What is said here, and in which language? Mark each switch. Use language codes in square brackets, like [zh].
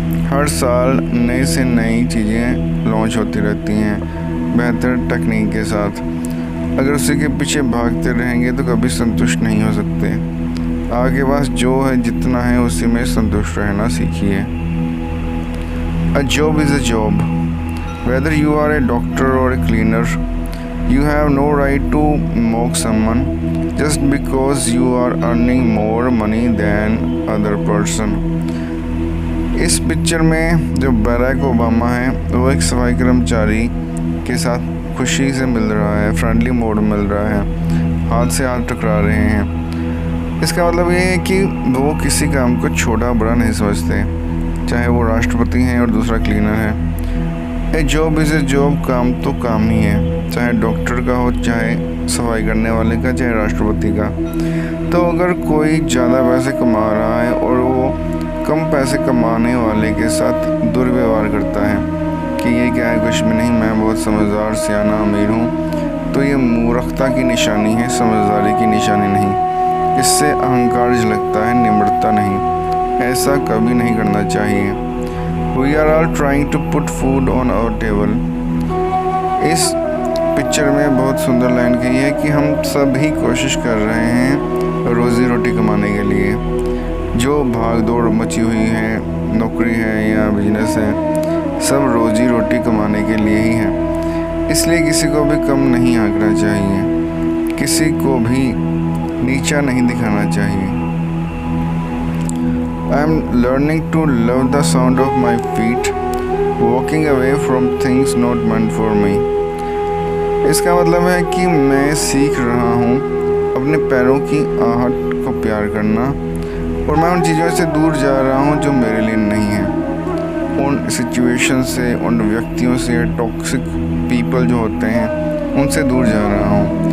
[hi] हर साल नई से नई चीज़ें लॉन्च होती रहती हैं बेहतर टेक्निक के साथ। अगर उसी के पीछे भागते रहेंगे तो कभी संतुष्ट नहीं हो सकते। आपके पास जो है, जितना है, उसी में संतुष्ट रहना सीखिए। [en] A job is a job. Whether you are a doctor or a cleaner, you have no right to mock someone just because you are earning more money than other person. [hi] इस पिक्चर में जो Barack Obama है, वो एक सफाई कर्मचारी के साथ खुशी से मिल रहा है, फ्रेंडली मोड में मिल रहा है, हाथ से हाथ टकरा रहे हैं। इसका मतलब ये है कि वो किसी काम को छोटा बड़ा नहीं समझते, चाहे वो राष्ट्रपति हैं और दूसरा क्लीनर है। [en] a job is a job, [hi] काम तो काम ही है, चाहे डॉक्टर का हो, चाहे सफाई करने वाले का, चाहे राष्ट्रपति का। तो अगर कोई ज़्यादा पैसे कमा रहा है और वो कम पैसे कमाने वाले के साथ दुर्व्यवहार करता है कि ये क्या है, कुछ भी नहीं, मैं बहुत समझदार, सियाना, अमीर हूँ, तो ये मूर्खता की निशानी है, समझदारी की निशानी नहीं। इससे अहंकार झलकता है, निम्रता नहीं। ऐसा कभी नहीं करना चाहिए। [en] We are all trying to put food on our table. [hi] इस पिक्चर में बहुत सुंदर लाइन कही है कि हम सभी कोशिश कर रहे हैं रोज़ी रोटी कमाने के लिए। जो भाग दौड़ मची हुई है, नौकरी है या बिजनेस है, सब रोज़ी रोटी कमाने के लिए ही है। इसलिए किसी को भी कम नहीं आंकना चाहिए, किसी को भी नीचा नहीं दिखाना चाहिए। [en] I am learning to love the sound of my feet, walking away from things not meant for me. [hi] इसका मतलब है कि मैं सीख रहा हूँ अपने पैरों की आहट को प्यार करना, और मैं उन चीज़ों से दूर जा रहा हूँ जो मेरे लिए नहीं है। उन सिचुएशन से, उन व्यक्तियों से, टॉक्सिक पीपल जो होते हैं, उनसे दूर जा रहा हूँ।